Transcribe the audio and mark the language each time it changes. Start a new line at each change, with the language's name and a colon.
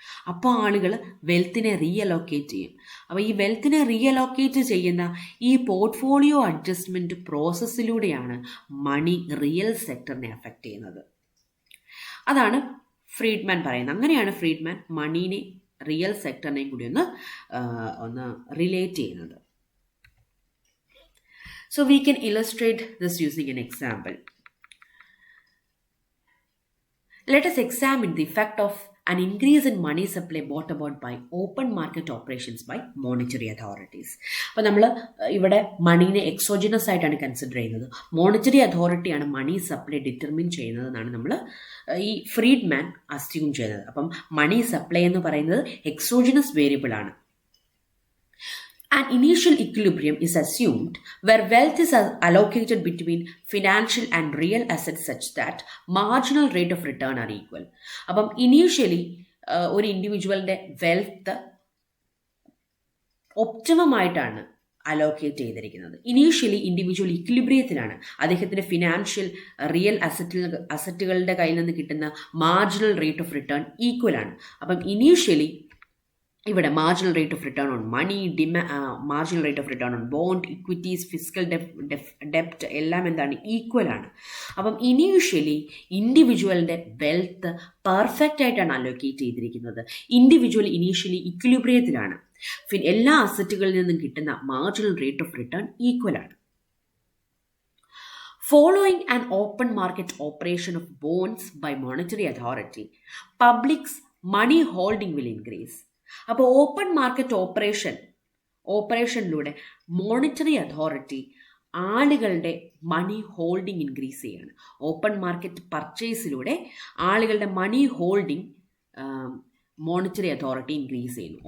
Malayalam: അപ്പോൾ ആളുകൾ വെൽത്തിനെ റീഅലോക്കേറ്റ് ചെയ്യും. അപ്പോൾ ഈ വെൽത്തിനെ റീഅലോക്കേറ്റ് ചെയ്യുന്ന ഈ portfolio adjustment പ്രോസസ്സിലൂടെയാണ് money real സെക്ടറിനെ affect ചെയ്യുന്നത്. അതാണ് ഫ്രീഡ്മാൻ പറയുന്നത്. അങ്ങനെയാണ് ഫ്രീഡ്മാൻ മണീനെ റിയൽ സെക്ടറിനെയും കൂടി ഒന്ന് റിലേറ്റ് ചെയ്യുന്നത്.
English: So we can illustrate this using an example. Let us examine the effect of an increase in money supply brought about by open market operations by monetary authorities.
Malayalam: അപ്പോൾ നമ്മൾ ഇവിടെ മണീനെ exogenous ആയിട്ടാണ് consider ചെയ്യുന്നത്. Monetary അതോറിറ്റിയാണ് money supply determine ചെയ്യുന്നതെന്നാണ് നമ്മൾ ഈ Friedman assume ചെയ്യുന്നത്. അപ്പം money supply എന്ന് പറയുന്നത് എക്സോജിനസ് വേരിയബിൾ ആണ്.
English: An initial equilibrium is assumed where wealth is allocated between financial and real assets such that marginal rate of return are equal.
Malayalam: അപ്പം initially ഒരു ഇൻഡിവിജ്വലിൻ്റെ wealth optimum ആയിട്ടാണ് allocate ചെയ്തിരിക്കുന്നത്. Initially individual ഇക്വിലിബ്രിയത്തിലാണ്. അദ്ദേഹത്തിൻ്റെ financial real അസറ്റുകളുടെ കയ്യിൽ നിന്ന് കിട്ടുന്ന marginal rate of return equal ആണ്. അപ്പം ഇനീഷ്യലി ഇവിടെ marginal rate of return on money, marginal rate of return on bond, equities, physical ഡെപ്റ്റ് എല്ലാം എന്താണ് ഈക്വൽ ആണ്. അപ്പം ഇനീഷ്യലി ഇൻഡിവിജ്വലിൻ്റെ വെൽത്ത് പെർഫെക്റ്റ് ആയിട്ടാണ് അലോക്കേറ്റ് ചെയ്തിരിക്കുന്നത്. Individual initially ഇക്വിലിബ്രിയത്തിലാണ്. എല്ലാ അസറ്റുകളിൽ നിന്നും കിട്ടുന്ന marginal rate of return equal ആണ്.
English: Following an open market operation of bonds by monetary authority, public's money holding will increase.
Malayalam: അപ്പോൾ ഓപ്പൺ മാർക്കറ്റ് ഓപ്പറേഷനിലൂടെ മോണിറ്ററി അതോറിറ്റി ആളുകളുടെ മണി ഹോൾഡിംഗ് ഇൻക്രീസ് ചെയ്യാണ്. Open market പർച്ചേസിലൂടെ ആളുകളുടെ മണി holding monetary authority increase ചെയ്യുന്നു.